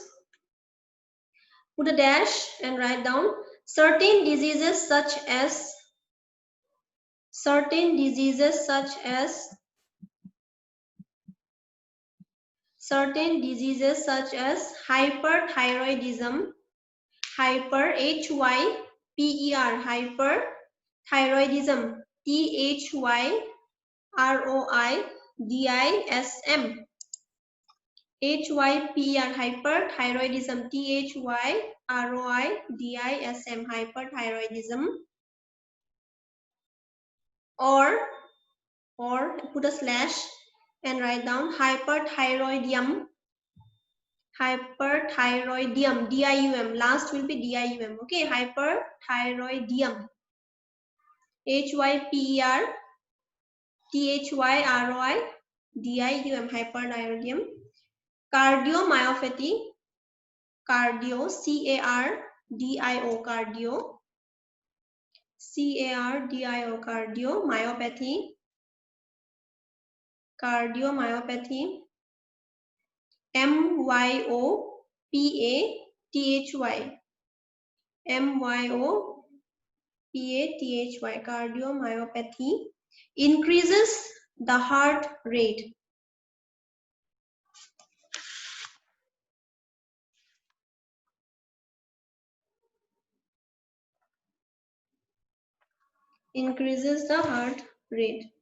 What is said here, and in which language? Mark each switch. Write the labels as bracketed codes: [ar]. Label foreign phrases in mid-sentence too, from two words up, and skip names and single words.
[en] Put a dash and write down, certain diseases such as hyperthyroidism, H-Y-P-E-R, hyperthyroidism, T-H-Y-R-O-I-D-I-S-M, H-Y-P-E-R, hyperthyroidism, T-H-Y-R-O-I-D-I-S-M, hyperthyroidism, or put a slash and write down hyperthyroidium, D-I-U-M, last will be D-I-U-M, okay, hyperthyroidium, H-Y-P-E-R, T-H-Y-R-O-I-D-I-U-M, hyperthyroidium, cardiomyopathy, C-A-R-D-I-O, cardiomyopathy, M-Y-O-P-A-T-H-Y, M-Y-O-P-A-T-H-Y, cardiomyopathy, increases the heart rate. Increases the heart rate.